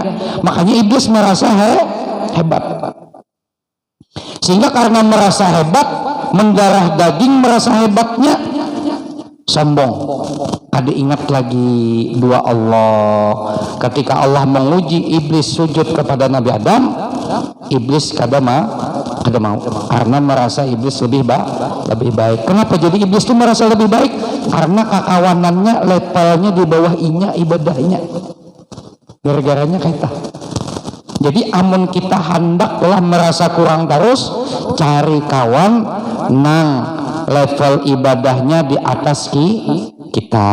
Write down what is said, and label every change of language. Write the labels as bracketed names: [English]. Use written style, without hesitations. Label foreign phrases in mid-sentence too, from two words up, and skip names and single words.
[Banjar] Makanya iblis merasa hebat. Sehingga karena merasa hebat, mendarah daging merasa hebatnya, sombong. Ada ingat lagi dua Allah. Ketika Allah menguji iblis sujud kepada Nabi Adam, iblis kada mau karena merasa iblis lebih baik. Kenapa jadi iblis itu merasa lebih baik? Karena kakawanannya levelnya di bawah inya ibadahnya. Gara-garanya kita. Jadi amun kita hendaklah merasa kurang terus, cari kawan nang level ibadahnya di atas kita.